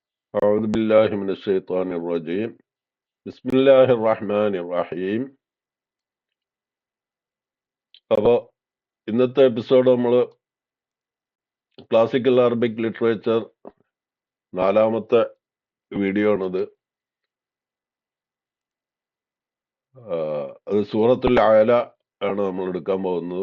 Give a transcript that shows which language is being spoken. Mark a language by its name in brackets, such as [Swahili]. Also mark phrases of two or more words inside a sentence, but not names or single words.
[Arabic] أعوذ بالله من الشيطان الرجيم بسم الله الرحمن الرحيم. [Malayalam] അപ്പോൾ ഇന്നത്തെ എപ്പിസോഡ് നമ്മൾ [English] classical Arabic literature [Malayalam] 4ാമത്തെ വീഡിയോ ആണത്. അത് സൂറത്തുൽ അഅല ആണ് നമ്മൾ എടുക്കാൻ പോകുന്നത്.